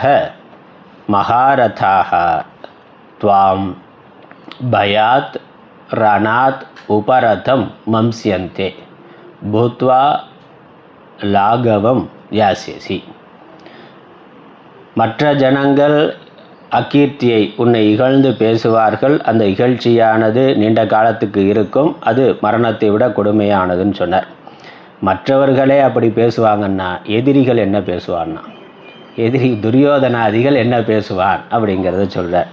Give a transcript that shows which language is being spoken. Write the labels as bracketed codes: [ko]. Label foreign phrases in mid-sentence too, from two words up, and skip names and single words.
[sa] महारथाः त्वां भयात् रणात् उपरथं मंस्यन्ते भूत्वा लाघवं यास्यसि. [ta] மற்ற ஜனங்கள் அகீர்த்தியை உன்னை இகழ்ந்து பேசுவார்கள். அந்த இகழ்ச்சியானது நீண்ட காலத்துக்கு இருக்கும். அது மரணத்தை விட கொடுமையானதுன்னு சொன்னார். மற்றவர்களே அப்படி பேசுவாங்கன்னா எதிரிகள் என்ன பேசுவான்னா, எதிரி துரியோதனாதிகள் என்ன பேசுவான் அப்படிங்கிறத சொல்கிறார்.